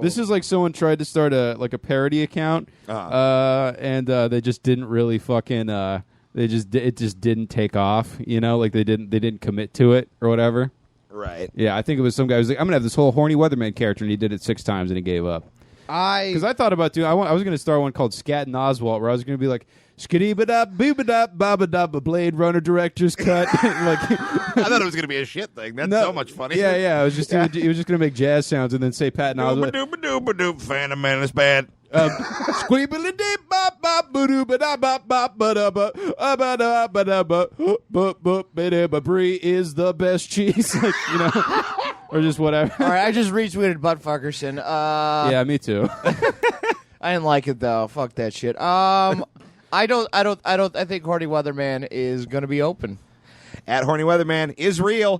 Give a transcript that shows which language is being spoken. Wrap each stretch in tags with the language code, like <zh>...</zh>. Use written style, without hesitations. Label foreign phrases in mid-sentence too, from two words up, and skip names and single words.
<en>This is like someone tried to start a parody account, and they just didn't really fucking. It just didn't take off. You know, like they didn't commit to it or whatever. Right. Yeah, I think it was some guy who was like, I'm gonna have this whole horny weatherman character, and he did it 6 times and he gave up. Because I thought about doing. I was going to start one called Scat and Oswalt, where I was going to be like, skiddy-ba-dap, boo-ba-dap, ba-ba-dap, a Blade Runner director's cut. Like, I thought it was going to be a shit thing. That's so much funny. Yeah. I was just he was just going to make jazz sounds and then say Pat and Oswalt. Doop-a-doop-a-doop-a-doop. Phantom Menace bad. Squeebly-dee bop bop ba-doo-ba-da bop bop ba-da-ba ba-da-ba Brie is the best cheese. Like, you know, or just whatever. All right, I just retweeted Buttfuckerson. Yeah, me too. I didn't like it though. Fuck that shit. I think Horny Weatherman is going to be open. @hornyweatherman is real.</en>